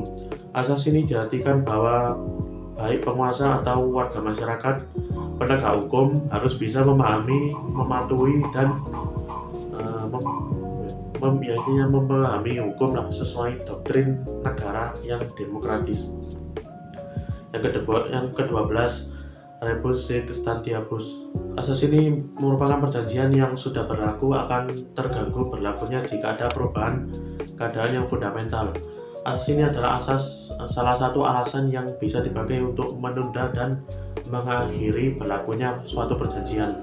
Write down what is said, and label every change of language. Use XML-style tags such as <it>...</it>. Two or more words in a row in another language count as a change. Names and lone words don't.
<id>Asas ini diartikan bahwa baik penguasa atau warga masyarakat, penegak hukum harus bisa memahami, mematuhi, dan memahami hukum sesuai doktrin negara yang demokratis. Yang ke-12,</id> <la>rebus sic stantibus.</la> <id>Asas ini merupakan perjanjian yang sudah berlaku akan terganggu berlakunya jika ada perubahan keadaan yang fundamental. Asas ini adalah salah satu alasan yang bisa dipakai untuk menunda dan mengakhiri berlakunya suatu perjanjian.</id>